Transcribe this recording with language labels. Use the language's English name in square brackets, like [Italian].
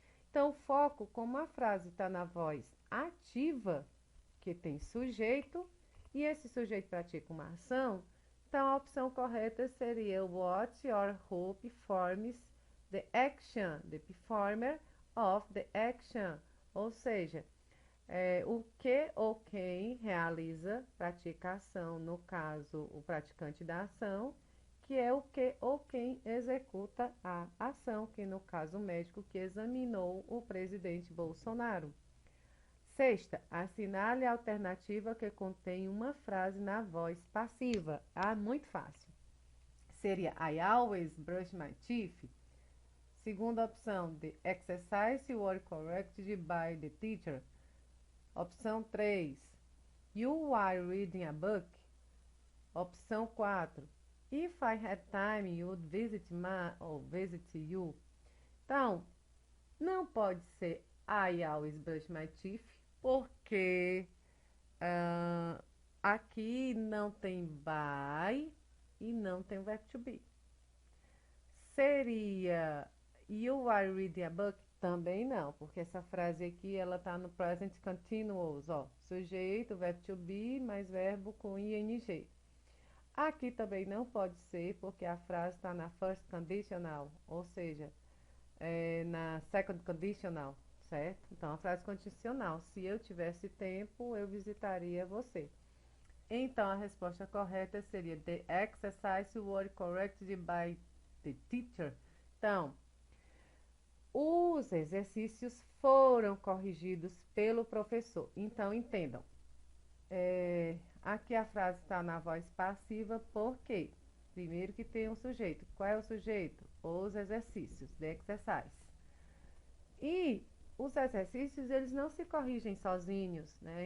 [Portuguese] Então, o foco, como a frase está na voz ativa, que tem sujeito, e esse sujeito pratica uma ação, então a opção correta seria [English] what or who performs the action, [Portuguese] the performer of the action, ou seja, o que ou quem realiza, pratica a ação, no caso, o praticante da ação, que é o que ou quem executa a ação, que no caso o médico que examinou o presidente Bolsonaro. Sexta, assinale a alternativa que contém uma frase na voz passiva. Ah, muito fácil. Seria [English] I always brush my teeth. [Portuguese] Segunda opção, [English] the exercise were corrected by the teacher. [Portuguese] Opção [English] 3, you are reading a book. [Portuguese] Opção [English] 4, if I had time, you would visit or visit you. [Portuguese] Então, não pode ser [English] I always brush my teeth, [Portuguese] porque aqui não tem by e não tem verbo to be. Seria [English] you are reading a book? [Portuguese] Também não, porque essa frase aqui ela está no present continuous, ó, sujeito, verbo to be, mais verbo com ing. Aqui também não pode ser, porque a frase está na first conditional, ou seja, na second conditional, certo? Então, a frase condicional, se eu tivesse tempo, eu visitaria você. Então, a resposta correta seria [English] the exercise were corrected by the teacher. [Portuguese] Então, os exercícios foram corrigidos pelo professor. Então, entendam. Aqui a frase está na voz passiva, porque primeiro que tem um sujeito. Qual é o sujeito? Os exercícios, [English] the exercise. [Portuguese] E os exercícios, eles não se corrigem sozinhos, né?